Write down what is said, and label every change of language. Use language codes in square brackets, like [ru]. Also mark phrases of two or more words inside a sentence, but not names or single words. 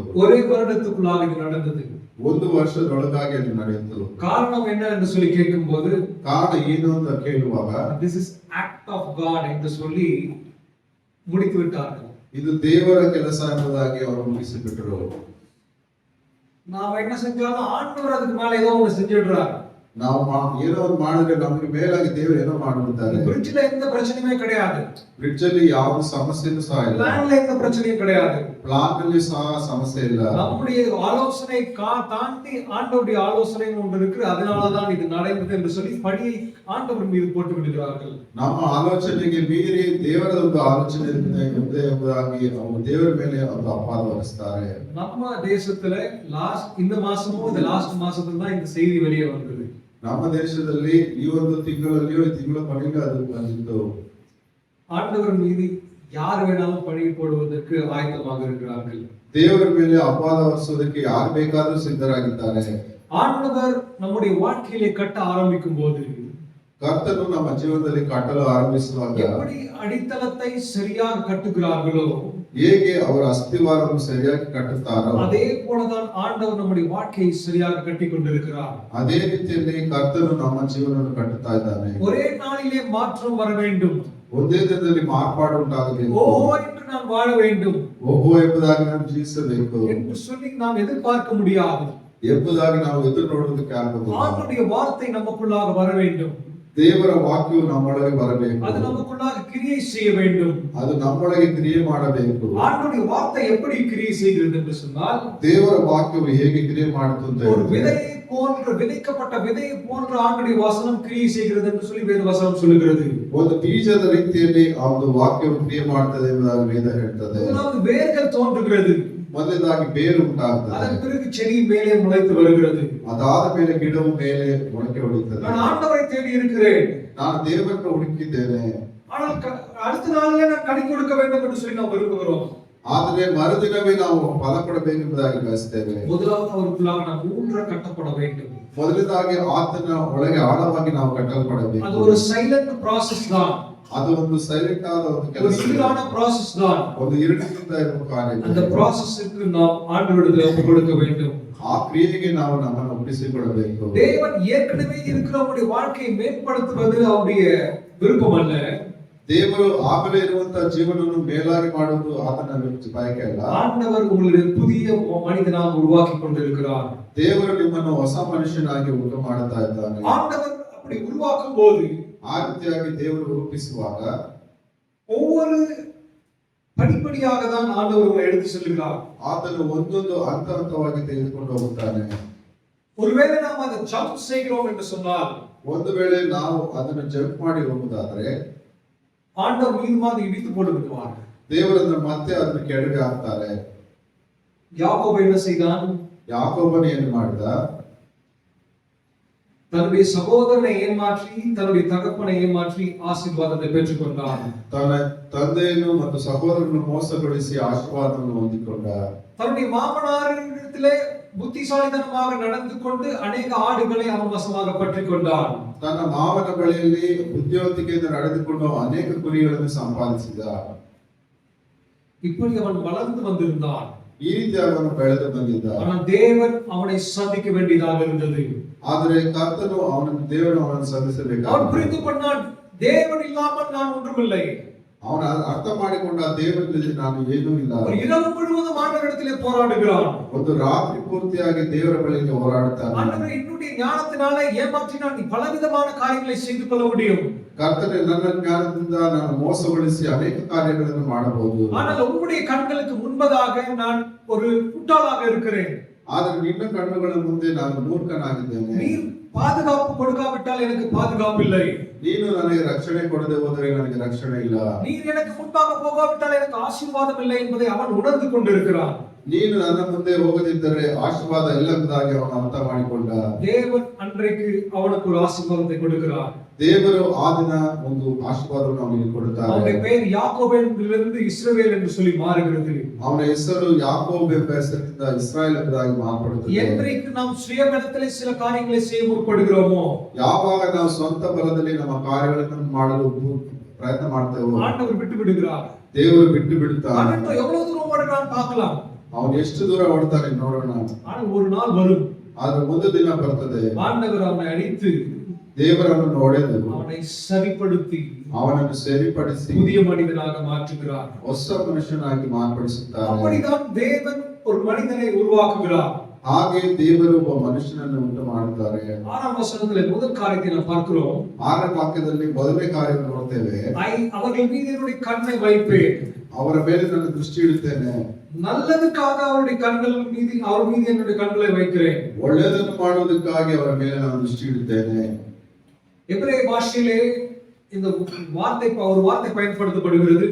[ta] ஒரே வருடத்துக்குள்ளாக இது நடந்தது. [kn] ಒಂದು ವರ್ಷದೊಳಗಾಗಿ ಅದು ನಡೆಯಿತು. [ta] காரணம் என்ன என்று சொல்லி கேட்கும்போது, [kn] ಕಾರಣ ಏನು ಅಂತ ಕೇಳುವಾಗ, [en] this is act of God [ta] என்று சொல்லி முடித்து விட்டார்கள். [kn] ಇದು ದೇವರ ಕೆಲಸ ಎಂಬುದಾಗಿ ಅವರು ಮುಗಿಸಿಬಿಟ್ಟರು. [ta] நாம என்ன செஞ்சாலும் ஆண்டவர் அதுக்கு மேல ஏதோ ஒன்று செஞ்சிடுறார். [kn] ನಾವು ಏನೋ ಒಂದು ಮಾಡಿದ್ರೆ ನಮಗೆ ಮೇಲಾಗಿ ದೇವರು ಏನೋ ಮಾಡಿಬಿಡ್ತಾರೆ. [ta] பிரிட்ஜ்ல எந்த பிரச்சனையுமே கிடையாது. [kn] ಬ್ರಿಡ್ಜ್ ಅಲ್ಲಿ ಯಾವ ಸಮಸ್ಯೆನೂ ಸಹ ಇಲ್ಲ. [ta] பிளான்ல எந்த பிரச்சனையும் கிடையாது. [kn] ಪ್ಲಾನ್ ನಲ್ಲಿ ಸಹ ಸಮಸ್ಯೆ ಇಲ್ಲ. [ta] நம்முடைய ஆலோசனை தாண்டி ஆண்டவருடைய ஆலோசனை ஒன்று இருக்கு. அதனாலதான் இது நடந்தது என்று சொல்லி படியை ஆண்டவர் மீது போட்டு விடுகிறார்கள். [kn] ನಮ್ಮ ಆಲೋಚನೆಗೆ ಮೀರಿ ದೇವರ ಒಂದು ಆಲೋಚನೆ ಇದೆ ಎಂಬುದಾಗಿ ಅವರು ದೇವರ ಮೇಲೆ ಒಂದು ಅಪವಾದ ಹೊರಿಸ್ತಾರೆ. [ta] நம்ம தேசத்துல இந்த மாசமும் இந்த லாஸ்ட் மாசத்துல தான் இந்த செய்தி வெளியே வந்தது. [kn] ನಮ್ಮ ದೇಶದಲ್ಲಿ ಈ ಒಂದು ತಿಂಗಳಲ್ಲಿಯೋ ಈ ತಿಂಗಳ ಕೊನೆಗೆ ಅದು ಬಂದಿತ್ತು. [ta] ஆண்டவர் மீது யார் வேணாலும் பழி போடுவதற்கு ஆயத்தமாக இருக்கிறார்கள். [kn] ದೇವರ ಮೇಲೆ ಅಪವಾದ ಹೊರಿಸುವುದಕ್ಕೆ ಯಾರು ಬೇಕಾದರೂ ಸಿದ್ಧರಾಗಿದ್ದಾರೆ. [ta] ஆண்டவர் நம்முடைய வாழ்க்கையிலே கட்ட ஆரம்பிக்கும் போது, [kn] ಕರ್ತನು ನಮ್ಮ ಜೀವನದಲ್ಲಿ ಕಟ್ಟಲು ಆರಂಭಿಸುವಾಗ [ta] எப்படி அடித்தளத்தை சரியாக கட்டுகிறார்களோ, [kn] ಹೇಗೆ ಅವರ ಅಸ್ಥಿವಾರವನ್ನು ಸರಿಯಾಗಿ ಕಟ್ಟುತ್ತಾರೋ [ta] அதே போலதான் ஆண்டவர் நம்முடைய வாழ்க்கையை சரியாக கட்டிக் கொண்டிருக்கிறார். [kn] ಅದೇ ರೀತಿಯಲ್ಲಿ ಕರ್ತನು ನಮ್ಮ ಜೀವನವನ್ನು ಕಟ್ಟುತ್ತಾ ಇದ್ದಾನೆ. [ta] ஒரே நாளிலே மாற்றம் வர வேண்டும். [kn] ಒಂದೇ ದಿನದಲ್ಲಿ ಮಾರ್ಪಾಡು ಉಂಟಾಗಬೇಕು. [ta] ஓஹோ என்று நான் வாழ வேண்டும் [kn] ಓಹೋ ಎಂಬುದಾಗಿ ನಾವು ಜೀವಿಸಬೇಕು [ta] என்று சொல்லி நாம் எதிர்பார்க்க முடியாது. [kn] ಎಂಬುದಾಗಿ ನಾವು ಎದುರು ನೋಡುವುದಕ್ಕೆ ಆಗುವುದಿಲ್ಲ. [ta] ஆண்டவருடைய வார்த்தை நமக்குள்ளாக வர வேண்டும். [kn] ದೇವರ ವಾಕ್ಯವು ನಮ್ಮೊಳಗೆ ಬರಬೇಕು. [ta] அது நமக்குள்ளாக கிரியை செய்ய வேண்டும். [kn] ಅದು ನಮ್ಮೊಳಗೆ ಕ್ರಿಯೆ ಮಾಡಬೇಕು. [ta] ஆண்டவருடைய வார்த்தை எப்படி கிரியை செய்கிறது என்று சொன்னால், [kn] ದೇವರ ವಾಕ್ಯವು ಹೇಗೆ ಕ್ರಿಯೆ ಮಾಡುತ್ತದೆ? [ta] ஒரு விதையை போன்ற, விதைக்கப்பட்ட விதையை போன்ற ஆண்டவருடைய வசனம் கிரியை செய்கிறது என்று சொல்லி வேத வசனம் சொல்லுகிறது. [kn] ಒಂದು ಬೀಜದ ರೀತಿಯಲ್ಲಿ ಆ ಒಂದು ವಾಕ್ಯವು ಕ್ರಿಯೆ ಮಾಡುತ್ತದೆ ಎಂಬುದಾಗಿ ವೇದ ಹೇಳ್ತದೆ. [ta] முதலாவது வேர்கள் தோன்றுகிறது, [kn] ಮೊದಲದಾಗಿ ಬೇರು ಉಂಟಾಗುತ್ತದೆ, [ta] அதன் பிறகு செடி மேலே முளைத்து வருகிறது. [kn] ಅದಾದ ಮೇಲೆ ಗಿಡವು ಮೇಲೆ ಮೊಳಕೆ ಹೊಡೆಯುತ್ತದೆ. [ta] நான் ಆண்டவரை தேடி இருக்கிறேன், [kn] ನಾನು ದೇವರನ್ನು ಹುಡುಕಿದ್ದೇನೆ, [ta] ஆனால் அடுத்த நாளிலே நான் கனி கொடுக்க வேண்டும் என்று சொல்லி நாம் விரும்புகிறோம். [kn] ಆದರೆ ಮರುದಿನವೇ ನಾವು ಫಲ ಕೊಡಬೇಕೆಂಬುದಾಗಿ ಬಯಸ್ತೇವೆ. [ta] முதலாவது அவருக்குள்ளாக நாம் ஊன்ற கட்டப்பட வேண்டும். [kn] ಮೊದಲದಾಗಿ ಆತನ ಒಳಗೆ ಆಳವಾಗಿ ನಾವು [ta] அது [kn] ಕಟ್ಟಲ್ಪಡಬೇಕು. [ta] ஒரு [en] silent process [ta] தான், [kn] ಅದು ಒಂದು ಸೈಲೆಂಟ್ ಆದ ಒಂದು [ta] ஒரு [kn] ಕೆಲಸ, [ta] சீரான process தான். [kn] ಒಂದು ಇರುಳಿನಿಂದ ಇರುವ ಕಾರ್ಯ. [ta] அந்த processக்கு நாம் ஆண்டவரிடத்தில் ஒப்புக் கொடுக்க வேண்டும். [kn] ಆ ಕ್ರಿಯೆಗೆ ನಾವು ನಮ್ಮನ್ನು ಒಪ್ಪಿಸಿಕೊಡಬೇಕು. [ta] தேவன் ஏற்கனவே இருக்கிறவருடைய வாழ்க்கையை மேம்படுத்துவது அவருடைய விருப்பம் அல்ல. [kn] ದೇವರು ಆಮೇಲೆ ಇರುವಂತಹ ಜೀವನವನ್ನು ಮೇಲಾಗಿ ಮಾಡುವುದು ಆತನ ಬಯಕೆ ಅಲ್ಲ. [ta] ஆண்டவர் உங்களுடைய புதிய மனிதனாக உருவாக்கி கொண்டிருக்கிறார். [kn] ದೇವರು ನಿಮ್ಮನ್ನು ಹೊಸ ಮನುಷ್ಯನಾಗಿ ಉಂಟು ಮಾಡುತ್ತಾ ಇದ್ದಾನೆ. [ta] ஆண்டவர் அப்படி உருவாக்கும் போது, [kn] ಆ ರೀತಿಯಾಗಿ ದೇವರು ರೂಪಿಸುವಾಗ [ta] ஒவ்வொரு படிப்படியாக தான் ஆண்டவர் உங்களை எடுத்து செல்கிறார். [kn] ಆತನು ಒಂದೊಂದು ಹಂತ ಹಂತವಾಗಿ ತೆಗೆದುಕೊಂಡು ಹೋಗುತ್ತಾನೆ. [ta] ஒருவேளை நாம் அதை ஜம்ப் செய்கிறோம் என்று சொன்னால், [kn] ಒಂದು ವೇಳೆ ನಾವು ಅದನ್ನು ಜಂಪ್ ಮಾಡಿ ಹೋಗುವುದಾದ್ರೆ [ta] ஆண்டவர் மீதுமாக இடித்து போட்டு விடுவார். [kn] ದೇವರನ್ನು ಮತ್ತೆ ಅದನ್ನು ಕೆಳಗೆ ಹಾಕ್ತಾರೆ. [ta] யாக்கோபு என்ன செய்தான்? [kn] ಯಾಕೋಬನು ಏನು ಮಾಡಿದ? [ta] தன்னுடைய சகோதரனை ஏமாற்றி, தன்னுடைய தகப்பனை ஏமாற்றி ஆசீர்வாதத்தை பெற்றுக் கொண்டான். [kn] ತನ್ನ ತಂದೆಯನ್ನು ಮತ್ತು ಸಹೋದರನ್ನು ಮೋಸಗೊಳಿಸಿ ಆಶೀರ್ವಾದವನ್ನು ಹೊಂದಿಕೊಂಡ. [ta] தன்னுடைய மாமனாரிடத்திலே புத்திசாலித்தனமாக நடந்து கொண்டு அநேக ஆடுகளை அவன் வசமாக பற்றிக் கொண்டான். [kn] ತನ್ನ ಮಾವನ ಬಳಿಯಲ್ಲಿ ಬುದ್ಧಿವಂತಿಕೆಯಿಂದ ನಡೆದುಕೊಂಡು ಅನೇಕ ಕುರಿಗಳನ್ನು ಸಂಪಾದಿಸಿದ. [ta] இப்படி அவன் வளர்ந்து வந்திருந்தான். [kn] ಈ ರೀತಿ ಅವನು ಬೆಳೆದು ಬಂದಿದ್ದ. [ta] ஆனால் தேவன் அவனை சந்திக்க வேண்டியதாக இருந்தது. [kn] ಆದರೆ ಕರ್ತನು ದೇವರು ಅವನನ್ನು [ta] அவன் [kn] ಸಲ್ಲಿಸಬೇಕಾದ. [ta] புரிந்து கொண்டான், தேவன் இல்லாமல் நான் ஒன்றுமில்லை. [kn] ಅವನ ಅರ್ಥ ಮಾಡಿಕೊಂಡ, ದೇವರಲ್ಲಿ ನಾನು ಏನೂ ಇಲ್ಲ. [ta] ஒரு இரவு முழுவதும் ஆண்டவரிடத்திலே போராடுகிறான். [kn] ಒಂದು ರಾತ್ರಿ ಪೂರ್ತಿಯಾಗಿ ದೇವರ ಬಳಿಗೆ ಹೋರಾಡುತ್ತಾನೆ. [ta] ஆண்டவரே, என்னுடைய ஞானத்தினாலே ஏமாற்றினால் நீ பலவிதமான காரியங்களை செய்து கொள்ள முடியும். [kn] ಕರ್ತನೆ, ನನ್ನ ಜ್ಞಾನದಿಂದ ನಾನು ಮೋಸಗೊಳಿಸಿ ಅನೇಕ ಕಾರ್ಯಗಳನ್ನು ಮಾಡಬಹುದು. [ta] ஆனால் உங்களுடைய கண்களுக்கு முன்பதாக நான் ஒரு முட்டாளாக இருக்கிறேன். [kn] ಆದರೆ ನಿನ್ನ ಕಣ್ಣುಗಳ ಮುಂದೆ ನಾನು ಮೂರ್ಖನಾಗಿದ್ದೇನೆ. [ta] நீர் பாதுகாப்பு கொடுக்காவிட்டால் எனக்கு பாதுகாப்பு இல்லை. [kn] ನೀನು ನನಗೆ ರಕ್ಷಣೆ ಕೊಡದೆ ಹೋದರೆ ನನಗೆ ರಕ್ಷಣೆ ಇಲ್ಲ. [ta] நீர் எனக்கு முன்பாக போகாவிட்டால் எனக்கு ஆசீர்வாதம் இல்லை என்பதை அவன் உணர்ந்து கொண்டிருக்கிறான். [kn] ನೀನು ನನ್ನ ಮುಂದೆ ಹೋಗದಿದ್ದರೆ ಆಶೀರ್ವಾದ ಇಲ್ಲ ಎಂಬುದಾಗಿ ಅವನು ಅರ್ಥ ಮಾಡಿಕೊಂಡ. [ta] தேவன் அன்றைக்கு அவனுக்கு ஒரு ஆசீர்வாதத்தை கொடுக்கிறார். [kn] ದೇವರು ಆ ದಿನ ಒಂದು ಆಶೀರ್ವಾದವನ್ನು ಅವನಿಗೆ ಕೊಡುತ್ತಾರೆ. [ta] அவனுடைய பெயர் யாக்கோபிலிருந்து இஸ்ரவேல் என்று சொல்லி மாறுகிறது. [kn] ಅವನ ಹೆಸರು ಯಾಕೋಬ್ ಎಂಬ ಹೆಸರಿನಿಂದ ಇಸ್ರಾಯೇಲ್ ಎಂಬುದಾಗಿ ಮಾರ್ಪಡುತ್ತದೆ. [ta] என்றைக்கு நாம் சுயபலத்திலே சில காரியங்களை செய்ய முற்படுகிறோமோ, [kn] ಯಾವಾಗ ನಾವು ಸ್ವಂತ ಬಲದಲ್ಲಿ ನಮ್ಮ ಕಾರ್ಯಗಳನ್ನು ಮಾಡಲು ಪ್ರಯತ್ನ ಮಾಡ್ತೇವೋ, [ta] ஆண்டவர் விட்டு விடுகிறார். [kn] ದೇವರು ಬಿಟ್ಟು ಬಿಡುತ್ತಾನೆ. [ta] அவன் எவ்வளவு தூரம் ஓடுறான்னு பார்க்கலாம். [kn] ಅವನು ಎಷ್ಟು ದೂರ ಓಡ್ತಾನೆ ನೋಡೋಣ. [ta] ஆனால் ஒரு நாள் வரும், [kn] ಆದ್ರೆ ಒಂದು ದಿನ ಬರ್ತದೆ, [ta] ஆண்டவர் அவனை அடித்து [kn] ದೇವರನ್ನು ಹೊಡೆದು [ta] அவனை சரிப்படுத்தி [kn] ಅವನನ್ನು ಸರಿಪಡಿಸಿ [ta] புதிய மனிதனாக மாற்றுகிறார். [kn] ಹೊಸ ಮನುಷ್ಯನಾಗಿ ಮಾರ್ಪಡಿಸುತ್ತಾರೆ. [ta] அப்படிதான் தேவன் ஒரு மனிதனை உருவாக்குகிறார். [kn] ಹಾಗೆ ದೇವರು ಒಬ್ಬ ಮನುಷ್ಯನನ್ನು ಉಂಟು ಮಾಡುತ್ತಾರೆ. [ta] 6ஆம் வசனத்திலே முதல் காரியத்தை நாம் பார்க்கிறோம். [kn] 6ನೇ ವಾಕ್ಯದಲ್ಲಿ ಮೊದಲನೇ ಕಾರ್ಯವನ್ನು ನೋಡ್ತೇವೆ. [ta] அவர்கள் மீது என்னுடைய கண்ணை வைப்பேன், [kn] ಅವರ ಮೇಲೆ ನನ್ನ ದೃಷ್ಟಿ ಇಡುತ್ತೇನೆ. [ta] நல்லதுக்காக அவருடைய கண்கள் மீது அவர் மீது என்னுடைய கண்களை வைக்கிறேன். [kn] ಒಳ್ಳೆಯದನ್ನು ಮಾಡುವುದಕ್ಕಾಗಿ ಅವರ ಮೇಲೆ ನಾನು ದೃಷ್ಟಿ ಇಡುತ್ತೇನೆ. [ta] எபிரேய பாஷையிலே இந்த வார்த்தை ஒரு வார்த்தை பயன்படுத்தப்படுகிறது.